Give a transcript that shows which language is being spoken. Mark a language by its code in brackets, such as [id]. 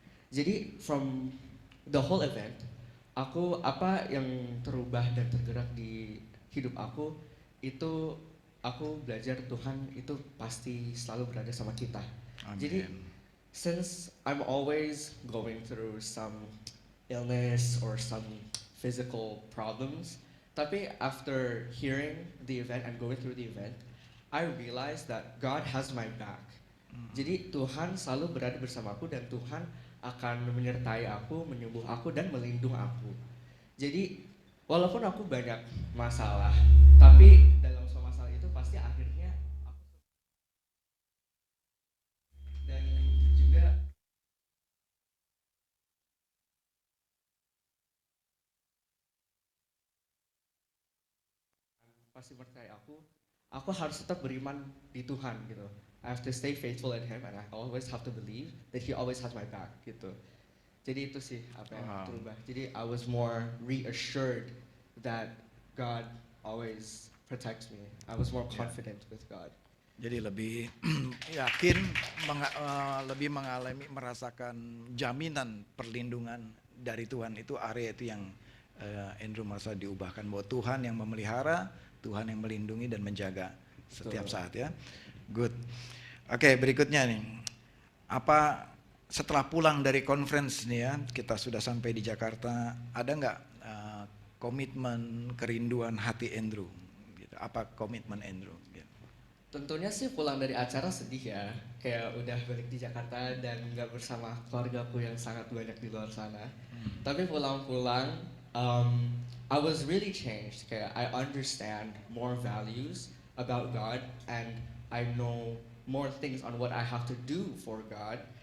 [id] Jadi [en] from the whole event, [id] apa yang terubah dan tergerak di hidup aku itu aku belajar Tuhan itu pasti selalu berada sama kita. Amen. [en] Jadi since I'm always going through some illness or some physical problems, tapi after hearing the event and going through the event, I realized that God has my back. [id] Jadi Tuhan selalu berada bersamaku dan Tuhan akan menyertai aku, menyembuh aku dan melindungi aku. Jadi walaupun aku banyak masalah, tapi dalam semua masalah itu pasti akhirnya aku dan juga pasti percaya aku harus tetap beriman di Tuhan gitu. [en] I have to stay faithful in Him and I always have to believe that He always has my back gitu. [id] Jadi itu sih apa yang terubah. [en] Jadi I was more reassured that God always protects me. I was more confident with God. [id] Jadi lebih yakin, lebih merasakan jaminan perlindungan dari Tuhan. Itu area itu yang Andrew merasa diubahkan, bahwa Tuhan yang memelihara, Tuhan yang melindungi dan menjaga setiap saat ya. Good. Oke, berikutnya nih. Apa setelah pulang dari conference nih ya, kita sudah sampai di Jakarta, ada nggak komitmen, kerinduan hati Andrew? Gitu. Apa komitmen Andrew? Gitu. Tentunya sih pulang dari acara sedih ya, kayak udah balik di Jakarta dan nggak bersama keluargaku yang sangat banyak di luar sana. Tapi pulang-pulang, [en] I was really changed. Kayak I understand more values about God and I know more things on what I have to do for God.